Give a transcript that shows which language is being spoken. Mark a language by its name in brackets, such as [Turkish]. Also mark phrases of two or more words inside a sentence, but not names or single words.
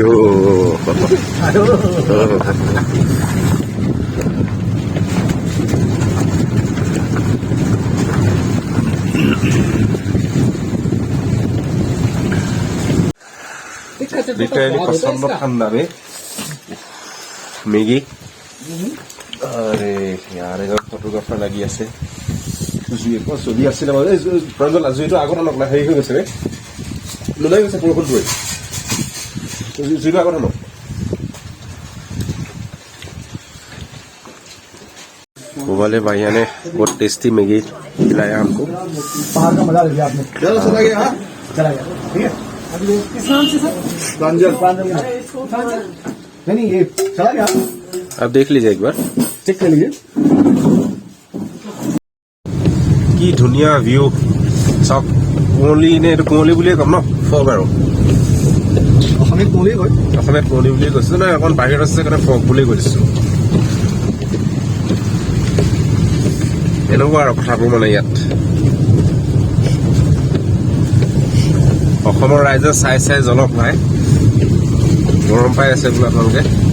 [Assamese] পচন্দ ঠাণ্ডা বে মেগী। আরে ইয়াৰ এজন ফটোগ্ৰাফাৰ লাগি আছে। চলি আছিলে প্ৰাঞ্জল জুইটো আগত আনক না, হেৰি হৈ গৈছে ৰে, নোলাই গৈছে বৰষুণটোৱে। জুইটো আগত আনক। [Hindi] वाले भैया ने बहुत टेस्टी मैगी खिलाया हमको। पहाड़ का मजा ले लिया आपने। चलो चला गया, हाँ चला गया, ठीक है। किस नाम से सर? प्रांजल। नहीं ये चला गया। आप देख लीजिए एक बार, चेक कर लीजिए। [Assamese] কি ধুনীয়া ভিউ চাওক। কুঁৱলী নে এইটো কুঁৱলী বুলিয়ে ক'ম ন, ফগ আৰু অসমীয়াত কুঁৱলী কয়। অসমীয়াত কুঁৱলী বুলিয়ে কৈছো, নাই অকণ বাহিৰত আছে কাৰণে ফগ বুলি কৈছো। এনেকুৱা আৰু কথাবোৰ মানে ইয়াত অসমৰ ৰাইজে চাই চাই জলক নাই, গৰম পাই আছে বোলে আপোনালোকে।